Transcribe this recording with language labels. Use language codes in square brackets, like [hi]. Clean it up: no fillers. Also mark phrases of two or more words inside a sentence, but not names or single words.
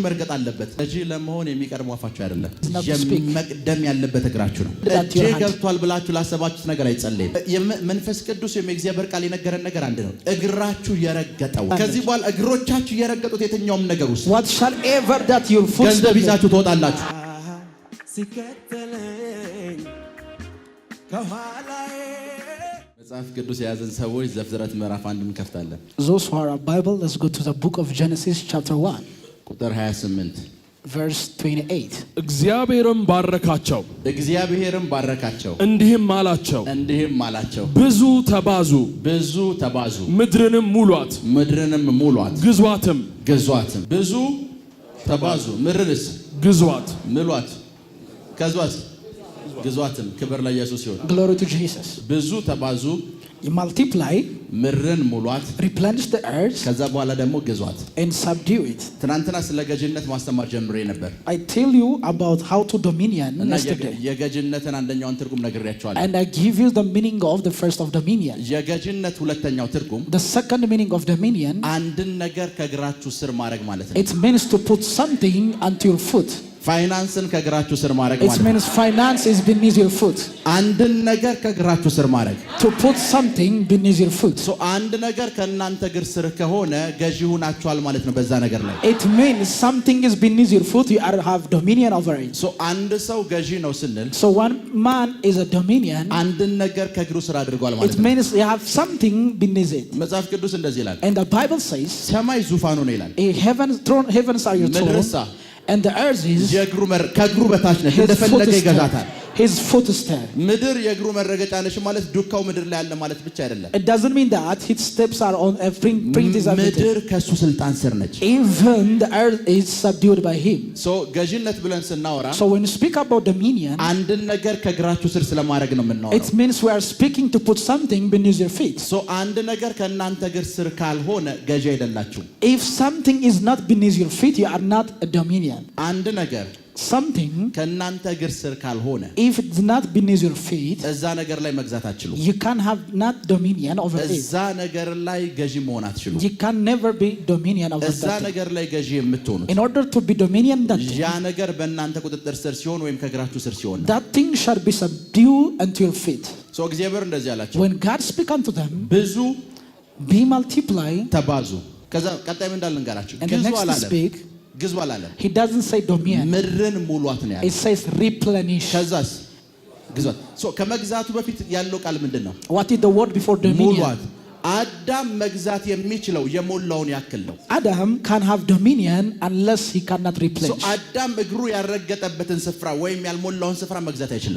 [am] መርገጥ አለበት። ገዢ ለመሆን የሚቀድመው አፋችሁ አይደለም፣ መቅደም ያለበት እግራችሁ ነው። እጄ ገብቷል ብላችሁ ላሰባችሁት ነገር አይጸለይም። መንፈስ ቅዱስ የእግዚአብሔር ቃል የነገረን ነገር አንድ ነው። እግራችሁ የረገጠው ከዚህ በኋላ እግሮቻችሁ የረገጡት የትኛውም ነገር ውስጥ ገንዘብ ይዛችሁ ትወጣላችሁ። መጽሐፍ ቅዱስ የያዘን ሰዎች ዘፍጥረት ምዕራፍ 1 እንከፍታለን። [en] Those who are a Bible, let's go to the book of Genesis chapter 1 [am] ቁጥር 28 [en] verse 28. [am] እግዚአብሔርም ባረካቸው እንዲህም አላቸው ብዙ ተባዙ ምድርንም ሙሏት ግዟትም ብዙ ተባዙ ምድርንስ ግዟት ምሏት ከዟት ግዟትም ክብር ለኢየሱስ ይሁን። [en] Glory to Jesus. [am] ብዙ ተባዙ [en] You multiply, [am] ምድርን ሙሏት፣ [en] replenish the earth, [am] ከዛ በኋላ ደግሞ ግዟት [en] and subdue it. [am] ትናንትና ስለ ገዥነት ማስተማር ጀምሬ ነበር። [en] I tell you about how to dominion yesterday. [am] የገዥነትን አንደኛውን ትርጉም ነግሬያችኋለሁ። [en] And I give you the meaning of the first of dominion. [am] የገዥነት ሁለተኛው ትርጉም [en] The second meaning of dominion, [am] አንድን ነገር ከእግራችሁ ስር ማድረግ ማለት ነው። [en] it means to put something onto your foot. [am] ፋይናንስን ከእግራችሁ ስር ማድረግ ማለት [en] it means finance is beneath your foot. [am] አንድን ነገር ከእግራችሁ ስር ማድረግ [en] to put something beneath your foot. [am] so አንድ ነገር ከእናንተ እግር ስር ከሆነ ገዢ ሆናችኋል ማለት ነው። በዛ ነገር ላይ [en] it means something is beneath your foot, you have dominion over it. [am] so አንድ ሰው ገዢ ነው ስንል [en] so one man is a dominion, [am] አንድን ነገር ከእግሩ ስር አድርጓል ማለት ነው። [en] it means you have something beneath it. [am] መጽሐፍ ቅዱስ እንደዚህ ይላል። [en] and the Bible says [am] ሰማይ ዙፋኑ ነው ይላል። [en] heavens are your throne, and the earth is [am] ከእግሩ በታች ነው፣ እንደፈለገ ይገዛታል። [en] his footstep. [am] ምድር የእግሩ መረገጫ ነች ማለት ዱካው ምድር ላይ ያለ ማለት ብቻ አይደለም። [en] it doesn't mean that his steps are on a print is [am] ምድር ከሱ ስልጣን ስር ነች። [en] even the earth is subdued by him. [am] so ገዥነት ብለን ስናወራ [en] so when you speak about dominion, [am] አንድን ነገር ከእግራችሁ ስር ስለማድረግ ነው የምናወራው። [en] it means we are speaking to put something beneath your feet. [am] so አንድ ነገር ከእናንተ እግር ስር ካልሆነ ገዢ አይደላችሁ። [en] if something is not beneath your feet, you are not a dominion. [am] አንድ ነገር [en] something [am] ከእናንተ እግር ስር ካልሆነ [en] if it's not beneath your feet, [am] እዛ ነገር ላይ መግዛት አትችሉም። [en] you can have not dominion over it. [am] እዛ ነገር ላይ ገዢ መሆን አትችሉም። [en] you can never be dominion over [am] እዛ ነገር ላይ ገዢ የምትሆኑት [en] in order to be dominion that [am] ያ ነገር በእናንተ ቁጥጥር ስር ሲሆን ወይም ከእግራችሁ ስር ሲሆን [en] that thing shall be subdued unto your feet. [am] so እግዚአብሔር እንደዚህ አላቸው። [en] when God speak unto them, [am] ብዙ [en] be multiply, [am] ተባዙ። ከዛ ቀጣይ ምን እንዳልንገራችሁ [en] and the next speak, [am] ግዙ አላለም። [en] he doesn't say dominion, [am] ምድርን ሙሏት ነው ያለው። [en] it says replenish. [am] ከዛስ ግዟት። so ከመግዛቱ በፊት ያለው ቃል ምንድነው? [en] what is the word before dominion? [am] ሙሏት። አዳም መግዛት የሚችለው የሞላውን ያክል ነው። [en] Adam can have dominion unless he cannot replenish. [am] so አዳም እግሩ ያረገጠበትን ስፍራ ወይም ያልሞላውን ስፍራ መግዛት አይችልም።